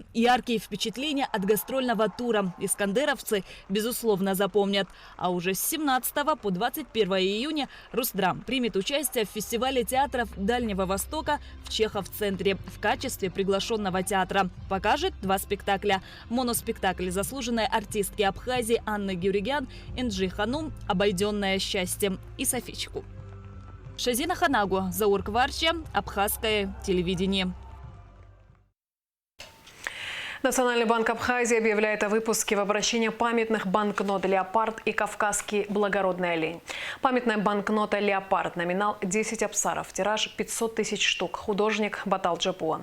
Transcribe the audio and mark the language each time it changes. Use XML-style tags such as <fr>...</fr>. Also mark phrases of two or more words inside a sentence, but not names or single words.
<ru>Яркие впечатления от гастрольного тура искандеровцы, безусловно, запомнят. А уже с 17 по 21 июня Русдрам примет участие в фестивале театров Дальнего Востока в Чехов-центре в качестве приглашенного театра. Покажет 2 спектакля. Моноспектакль заслуженной артистки Абхазии Анны Гюригян «Энджи Ханум. Обойденное счастьем» и Софичку. Шазина Ханагу, Заур Кварча, Абхазское телевидение. Национальный банк Абхазии объявляет о выпуске в обращение памятных банкнот «Леопард» и «Кавказский благородный олень». Памятная банкнота «Леопард», номинал 10 абсаров, тираж 500 тысяч штук, художник Батал Джапуа.</ru>